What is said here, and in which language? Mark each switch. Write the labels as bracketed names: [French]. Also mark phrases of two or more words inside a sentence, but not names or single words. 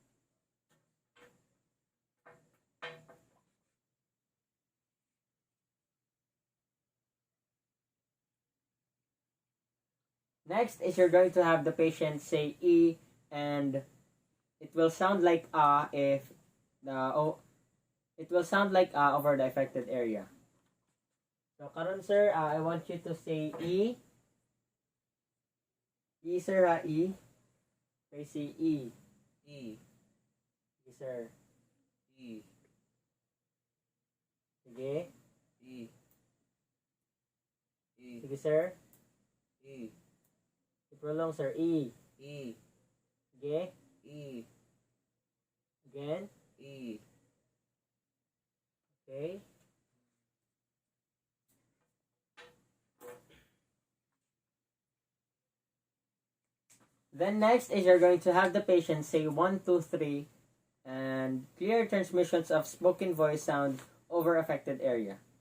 [English] Next is you're going to have the patient say E, and it will sound like if the it will sound like over the affected area. So karon sir, I want you to say E. E sir ha, E. Okay, say E. E. [Cebuano] Sige sir. [English] E. [Cebuano] Sige. [English] E. E. [Cebuano] Sige sir. [English] E. [Cebuano] I-prolong sir. E. [English] E. [Cebuano] Sige. [English] E. Again. E. Okay. Then next is you're going to have the patient say 1, 2, 3 and clear transmissions of spoken voice sound over affected area.